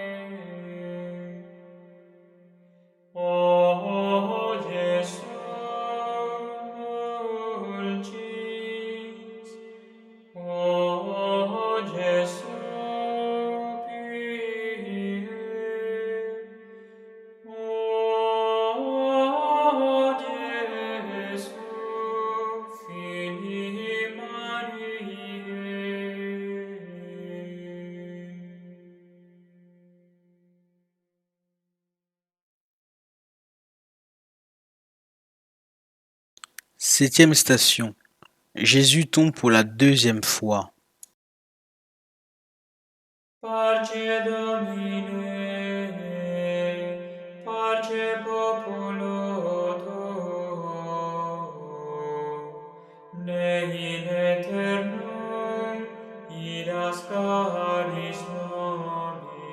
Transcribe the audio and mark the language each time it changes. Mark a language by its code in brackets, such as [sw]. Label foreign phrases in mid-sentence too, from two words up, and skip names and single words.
[la] O Iesu dulcis, O Iesu pie, O Iesu Filii Mariae. [fr] Septième station. Jésus tombe pour la deuxième fois. [la] Parce Domine, parce populo tuo, ne in aeternum iras caris nobis.